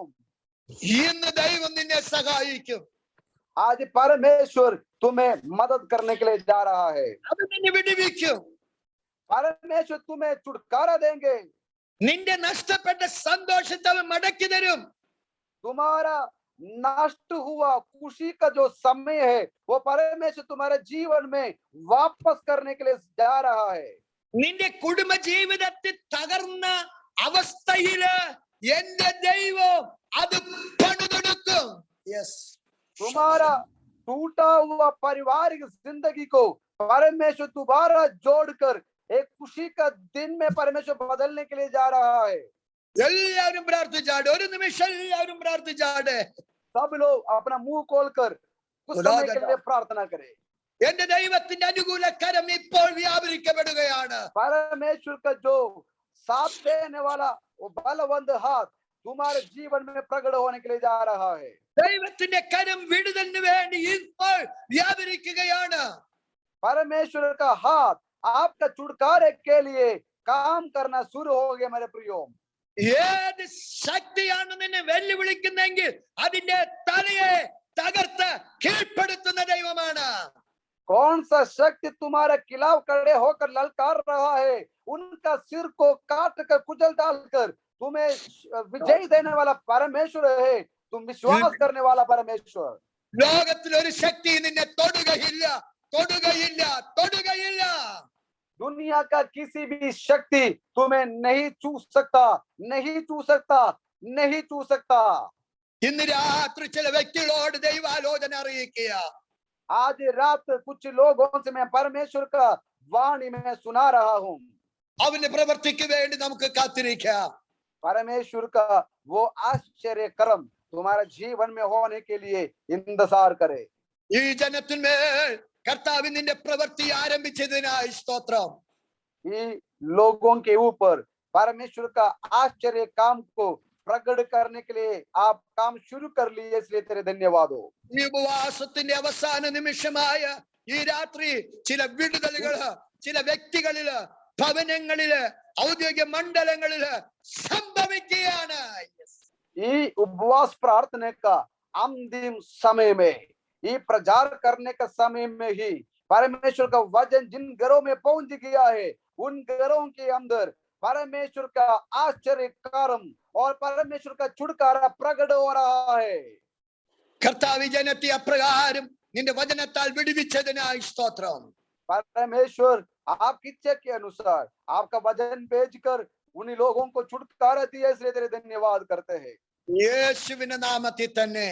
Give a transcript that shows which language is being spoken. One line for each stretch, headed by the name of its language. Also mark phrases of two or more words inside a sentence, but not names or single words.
Malayalam: ഇന്ന് ദൈവം നിന്നെ സഹായിക്കും.
Hindi: आज परमेश्वर तुम्हें मदद करने के लिए जा रहा है।
Malayalam: അവൻ നിന്നെ വിടുവിക്കും.
Hindi: परमेश्वर तुम्हें छुटकारा देंगे,
Malayalam: നിന്റെ നഷ്ടപ്പെട്ട സന്തോഷത്തെ അവൻ മടക്കി തരും.
Hindi: तुम्हारा नष्ट हुआ खुशी का जो समय है वो परमेश्वर तुम्हारे जीवन में वापस करने के लिए जा रहा है।
Malayalam: നിന്റെ കുടുംബ ജീവിതത്തിൽ തകർന്ന അവസ്ഥയില് എന്റെ ദൈവം അത് പണിതെടുക്കും. യെസ്,
Hindi: तुम्हारा टूटा हुआ पारिवारिक जिंदगी को परमेश्वर दोबारा जोड़कर एक खुशी का दिन में परमेश्वर बदलने के लिए जा रहा है।
Malayalam: എല്ലാവരും പ്രാർത്ഥിച്ചാട്. ഒരു നിമിഷം എല്ലാവരും പ്രാർത്ഥിച്ചാട്.
Hindi: सब लोग अपना मुंह खोलकर कुछ समय के लिए प्रार्थना करें।
Malayalam: എന്റെ ദൈവത്തിന്റെ അനുകൂല കരം ഇപ്പോൾ വ്യാപരിക്കപ്പെടുകയാണ്.
Hindi: परमेश्वर का जो साथ देने वाला वो बलवंत हाथ तुम्हारे जीवन में प्रकट होने के लिए जा रहा है।
Malayalam: ദൈവത്തിന്റെ കരം വിടുതലിന് വേണ്ടി ഇപ്പോൾ വ്യാപരിക്കുകയാണ്.
Hindi: परमेश्वर का हाथ आपका छुटकारे के लिए काम करना शुरू हो गया मेरे प्रियो।
Malayalam: ഏത് ശക്തിയാണ് നിന്നെ വെല്ലുവിളിക്കുന്നെങ്കിൽ അതിന്റെ തലയെ തകർത്ത് കീഴ്പ്പെടുത്തുന്ന ദൈവമാണ്.
Hindi: कौन सा शक्ति तुम्हारे खिलाफ खड़े होकर ललकार रहा है, उनका सिर को काट कर कुचल डालकर तुम्हें विजय देने वाला परमेश्वर है। तुम विश्वास करने वाला परमेश्वर।
Malayalam: ലോകത്തിൽ ഒരു ശക്തി നിന്നെ തൊടുകയില്ല, തൊടുകയില്ല, തൊടുകയില്ല.
Hindi: दुनिया का किसी भी शक्ति तुम्हें नहीं छू सकता, नहीं छू सकता, नहीं छू सकता।
Malayalam: ഇന്ന് രാത്രി ചില വ്യക്തികളോട് ദൈവാലോചന അറിയിക്കുക.
Hindi: आज रात कुछ लोगों से मैं परमेश्वर का वाणी में सुना रहा हूँ।
Malayalam: അവന്റെ പ്രവൃത്തിക്ക് വേണ്ടി നമുക്ക് കാത്തിരിക്കാം.
Hindi: परमेश्वर का वो आश्चर्य कर्म तुम्हारे जीवन में होने के लिए इंतजार करे।
Malayalam: ഈ ജനത്തിന്മേൽ കർത്താവ് നിന്റെ പ്രവൃത്തി ആരംഭിച്ചതിനായി സ്തോത്രം.
Hindi: ये लोगों के ऊपर परमेश्वर का आश्चर्य काम को प्रकट करने के लिए आप काम शुरू कर लिए, इसलिए तेरे धन्यवाद हो।
Malayalam: ഈ ഉപവാസത്തിന്റെ അവസാന നിമിഷമായ ഈ രാത്രി ചില വിടുതലുകള് ചില വ്യക്തികളില് ഭവനങ്ങളില് ഔദ്യോഗിക മണ്ഡലങ്ങളില് സംഭവിക്കുകയാണ്.
Hindi: ഈ उपवास प्रार्थना का अंतिम समय में, ये प्रचार करने का समय में ही परमेश्वर का वचन जिन घरों में पहुंच गया है, उन घरों के अंदर परमेश्वर का आश्चर्य कर्म और परमेश्वर का छुटकारा प्रकट हो रहा है.
Malayalam: കർത്താവ് ജനത്തെ അപ്രകാരം നിന്റെ വചനത്താൽ വിടുവിച്ചതിനായി സ്തോത്രം.
Hindi: परमेश्वर आपकी इच्छा के अनुसार आपका वचन भेजकर उन्हीं लोगों को छुटकारा दिया, इसलिए तेरे धन्यवाद करते हैं.
Malayalam: യേശുവിന്റെ നാമത്തിൽ തന്നെ